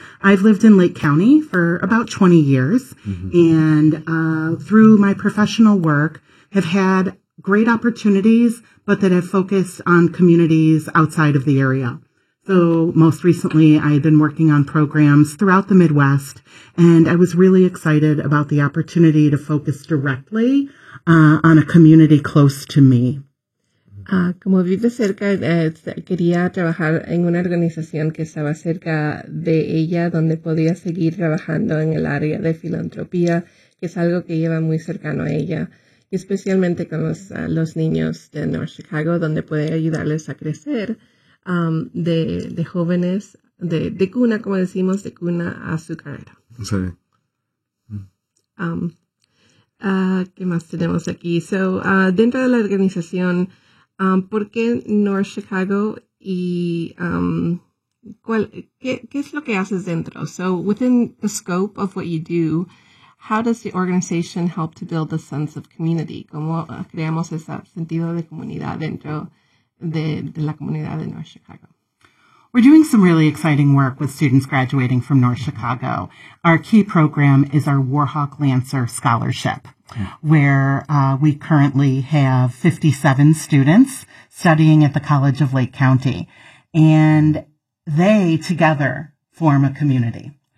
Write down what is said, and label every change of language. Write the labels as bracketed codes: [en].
[en] I've lived in Lake County for about 20 years, and through my professional work, have had great opportunities, but that have focused on communities outside of the area. So most recently, I've been working on programs throughout the Midwest, and I was really excited about the opportunity to focus directly on a community close to me. [es] Como vive cerca, quería trabajar en una organización que estaba cerca de ella, donde podía seguir trabajando en el área de filantropía, que es algo que lleva muy cercano a ella. especialmente con los niños de North Chicago, donde puede ayudarles a crecer de jóvenes, de cuna, como decimos, de cuna a su carrera. Sí. ¿Qué más tenemos aquí? So, dentro de la organización, ¿por qué North Chicago y qué es lo que haces dentro? [en] So, within the scope of what you do, how does the organization help to build a sense of community? [es] ¿Cómo creamos ese sentido de comunidad dentro de la comunidad de North Chicago? [en] We're doing some really exciting work with students graduating from North Chicago. Our key program is our Warhawk Lancer Scholarship, where we currently have 57 students studying at the College of Lake County. And they together form a community.